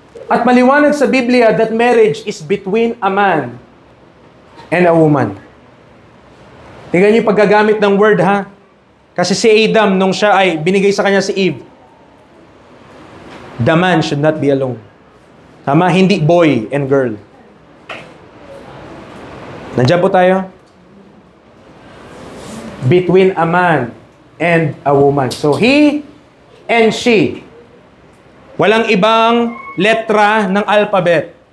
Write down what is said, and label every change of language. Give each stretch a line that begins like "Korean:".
Filipino: At maliwanag sa Biblia
English: that marriage is between a man and a woman.
Filipino: Tingnan niyo yung paggagamit ng word ha. Kasi si Adam, nung siya ay binigay sa kanya si Eve,
English: The man should not be alone. Tama? Hindi boy and girl.
Filipino: Nandiyan po tayo?
English: Between a man and a woman. So, he and she.
Filipino: Walang ibang letra ng alphabet.